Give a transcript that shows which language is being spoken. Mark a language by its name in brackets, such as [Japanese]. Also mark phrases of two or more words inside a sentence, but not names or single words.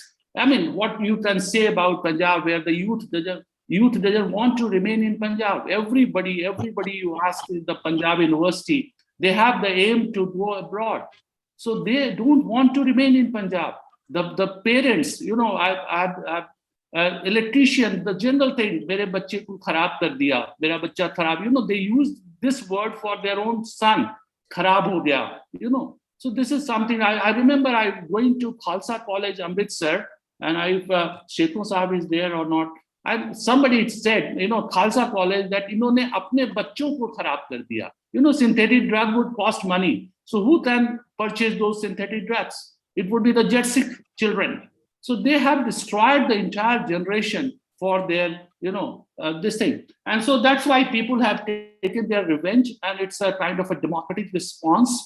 [English] I mean, what you can say about Punjab, where the youth doesn't want to remain in Punjab. Everybody you ask in the Punjab University, they have the aim to go abroad. So they don't want to remain in Punjab. The parents, electrician, the general thing, [Hindi] मेरे बच्चे को खराब कर दिया, मेरा बच्चा खराब, [English] they use this word for their own son, [Hindi] खराब हो गया, [English] So this is something, I remember I going to Khalsa College, Amritsar, and if Shekhon Sahab is there or not, somebody said, Khalsa College, that [Hindi] इन्होंने अपने बच्चों को खराब कर दिया. [English] Synthetic drug would cost money. So who can purchase those synthetic drugs? It would be the jet sick children. So they have destroyed the entire generation for their, this thing. And so that's why people have taken their revenge, and it's a kind of a democratic response.